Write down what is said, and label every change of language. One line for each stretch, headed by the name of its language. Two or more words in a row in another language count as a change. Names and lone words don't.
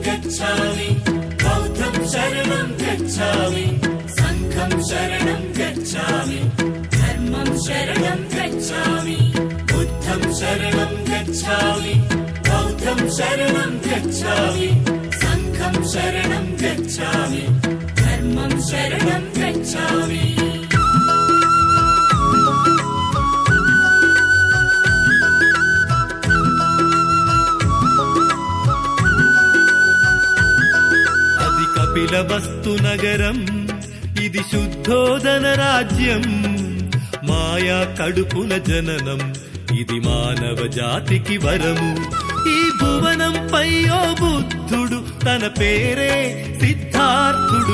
Pali: गच्छामि बौद्धं शरणं गच्छामि संघं शरणं गच्छामि धर्मं शरणं गच्छामि बुद्धं शरणं गच्छामि बौद्धं शरणं गच्छामि संघं शरणं गच्छामि धर्मं शरणं गच्छामि
Telugu: కపిలవస్తు నగరం ఇది శుద్ధోదన రాజ్యం మాయా కడుపున జననం ఇది మానవ జాతికి వరము ఈ భువనంపై ఓ బుద్ధుడు తన పేరే సిద్ధార్థుడు